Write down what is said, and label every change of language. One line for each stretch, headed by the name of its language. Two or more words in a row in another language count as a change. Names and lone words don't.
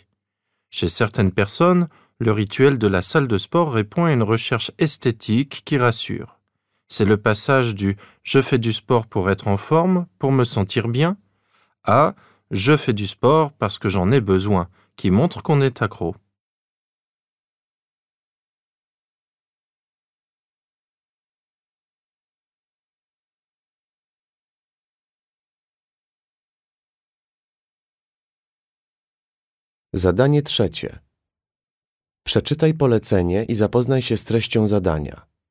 French: Chez certaines personnes, le rituel de la salle de sport répond à une recherche esthétique qui rassure. C'est le passage du « je fais du sport pour être en forme, pour me sentir bien » à « je fais du sport parce que j'en ai besoin » qui montre qu'on est accro.
Polish: Zadanie trzecie. Przeczytaj polecenie i zapoznaj się z treścią zadania.